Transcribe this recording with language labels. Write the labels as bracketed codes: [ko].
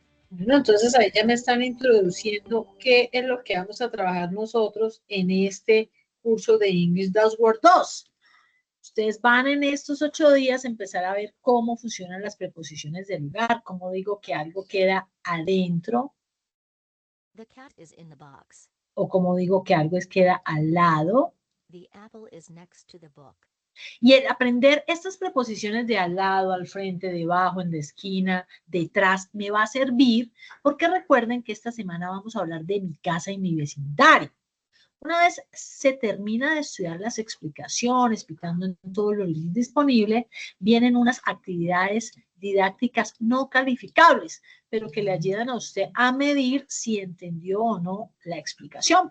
[es] Bueno, entonces ahí ya me están introduciendo qué es lo que vamos a trabajar nosotros en este curso de English Word 2. Ustedes van en estos 8 días a empezar a ver cómo funcionan las preposiciones del lugar, cómo digo que algo queda adentro, [en] The cat is in the box. [es] o cómo digo que algo queda al lado. [en] The apple is next to the book. [es] Y el aprender estas preposiciones de al lado, al frente, debajo, en la esquina, detrás, me va a servir porque recuerden que esta semana vamos a hablar de mi casa y mi vecindario. Una vez se termina de estudiar las explicaciones, explicando en todos los links disponibles, vienen unas actividades didácticas no calificables, pero que le ayudan a usted a medir si entendió o no la explicación.